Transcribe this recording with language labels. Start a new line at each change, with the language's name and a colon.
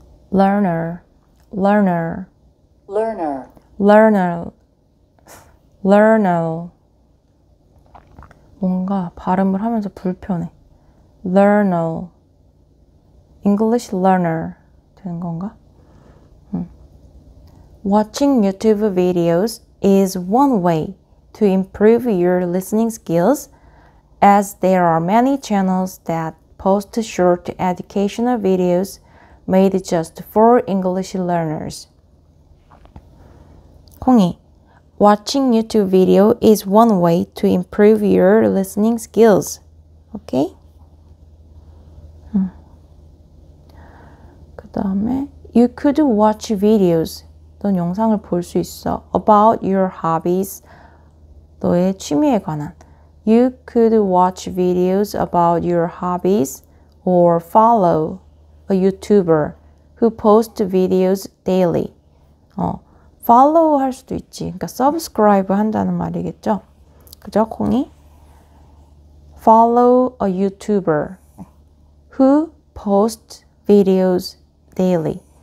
Korean: learner 뭔가 발음을 하면서 불편해. learner
English: English learner
Korean: 되는 건가?
English: Watching YouTube videos is one way to improve your listening skills, as there are many channels that post short educational videos made just for English learners. 콩이, watching YouTube video is one way to improve your listening skills. Okay?
Korean: 그 다음에
English: you could watch videos.
Korean: 넌 영상을 볼 수 있어.
English: About your hobbies.
Korean: 너의 취미에 관한.
English: You could watch videos about your hobbies or follow a YouTuber who posts videos daily.
Korean: follow 할 수도 있지. 그러니까 subscribe 한다는 말이겠죠. 그죠, 콩이?
English: Follow a YouTuber who posts videos daily.